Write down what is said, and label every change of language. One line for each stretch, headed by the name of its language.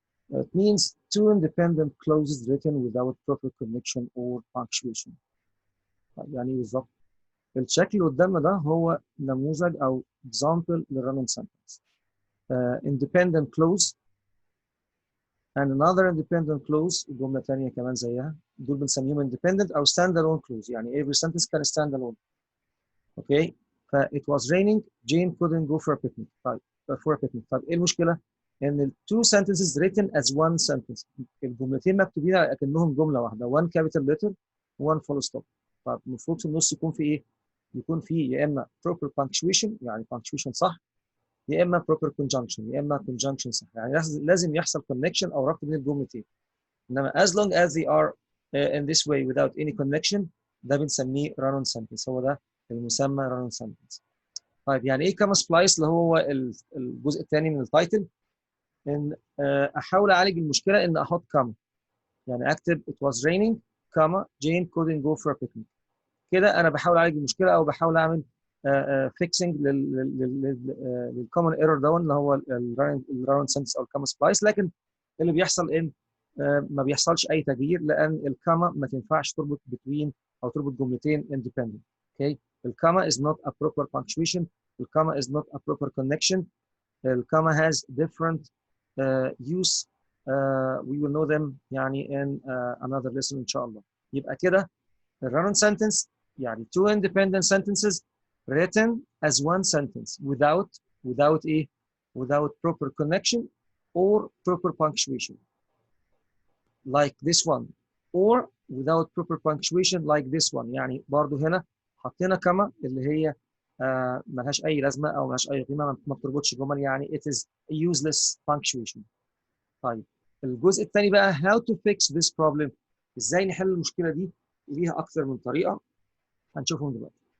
English: It means two independent clauses written without proper connection or punctuation.
Arabic: يعني بالظبط الشكل اللي قدامنا ده هو نموذج او example للرننج sentence.
English: Independent clause and another independent clause
Arabic: جملة ثانية كمان زيها دول بنسميهم
English: independent او standalone clause يعني every sentence can stand alone. Okay ف it was raining Jane couldn't go for a picnic.
Arabic: طيب طيب ايه المشكلة؟ ان ال
English: two sentences written as one sentence
Arabic: الجملتين مكتوبين على اكنهم جملة واحدة
English: one capital letter one full stop.
Arabic: طيب المفروض في النص يكون في ايه؟ يكون فيه يا اما proper punctuation يعني punctuation صح يا اما proper conjunction يا اما conjunction صح يعني لازم يحصل connection او ربط بين الجملتين انما
English: as long as they are in this way without any connection
Arabic: ده بنسميه run-on sentence هو ده المسمى run-on sentence. طيب يعني ايه comma splice اللي هو الجزء الثاني من التايتل ان احاول اعالج المشكله ان احط comma يعني اكتب
English: it was raining comma Jane couldn't go for a picnic
Arabic: كده انا بحاول اعالج المشكله او بحاول اعمل فيكسنج للكومن ايرور ده اللي هو الراوند سنتنس او الكاما سبلايس لكن اللي بيحصل ان ما بيحصلش اي تغيير لان الكاما ما تنفعش تربط بين او تربط جملتين independent.
English: okay الكاما is not a proper punctuation الكاما is not a proper connection الكاما has different use we will know them يعني in another lesson
Arabic: ان شاء الله.
English: يبقى كده الرن sentence يعني two independent sentences written as one sentence without ايه without proper connection or proper punctuation like this one or without proper punctuation like this one يعني
Arabic: برضو هنا حطينا كما اللي هي ملهاش اي لازمه او ملهاش اي قيمه ما بتربطش جمل
English: يعني it is a useless punctuation.
Arabic: طيب الجزء الثاني بقى
English: how to fix this problem
Arabic: ازاي نحل المشكله دي ليها اكثر من طريقه هنشوفهم دلوقتي.